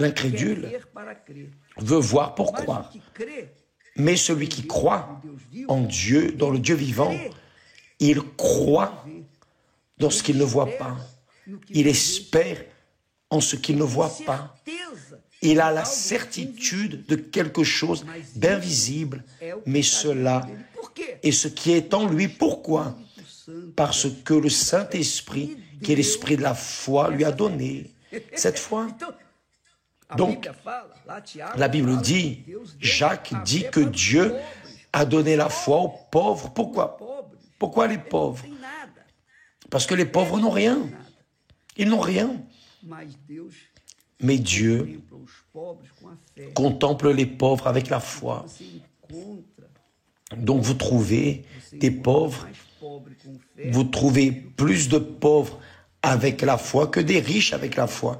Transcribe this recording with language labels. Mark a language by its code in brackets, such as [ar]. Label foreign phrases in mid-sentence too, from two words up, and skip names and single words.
[fr] L'incrédule [pt] ver para crer. [fr] veut voir pour [pt] Mas o [fr] croire. [pt] que crê [fr] Mais celui qui croit [pt] Deus vivo, [fr] en Dieu, dans le Dieu vivant, il croit dans ce qu'il ne voit pas. [pt] no que [fr] Il espère en ce qu'il ne voit pas. [pt] certeza [fr] Il a la certitude de quelque chose d'invisible, mais cela [pt] dele. Por quê? [fr] est ce qui est en lui. Pourquoi? [pt] O santo. [fr] Parce que le Saint-Esprit, qui est l'esprit de la foi, lui a donné cette foi. [pt] Então, a [fr] Donc, [pt] Bíblia fala, lá Tiago [fr] La Bible [pt] fala [fr] dit, [pt] que Deus deu [fr] Jacques [pt] a [fr] dit [pt] fé [fr] que [pt] para os [fr] Dieu [pt] pobres. [fr] a donné la foi aux pauvres. Pourquoi? [pt] Pobres. [fr] Pourquoi les pauvres? [pt] Não tem nada. [fr] Parce que les pauvres n'ont rien. Ils n'ont rien. Mais Dieu contemple les pauvres avec la foi. Donc vous trouvez des pauvres, vous trouvez plus de pauvres avec la foi que des riches avec la foi.